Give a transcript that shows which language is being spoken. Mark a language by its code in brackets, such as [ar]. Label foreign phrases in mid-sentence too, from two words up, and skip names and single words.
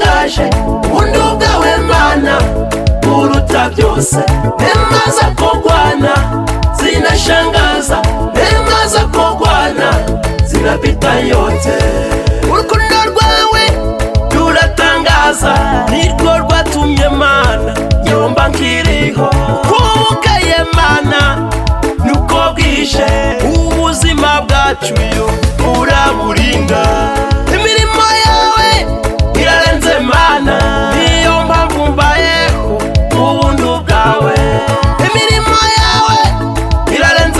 [rw] buratangaje bundu bwawe Mana buruta byose [sw] neema zako Bwana zinashangaza neema zako Bwana zinapita yote [rw] urukundo rwawe ruratangaza nirwo rwatumye Mana nyomba nkiriho kubukaye Mana nuko bwije ubuzima bwacu yo uraburinda imirimo yawe irarenze Mana niyo mpamvu mbayeho ubuntu bwawe imirimo yawe irarenze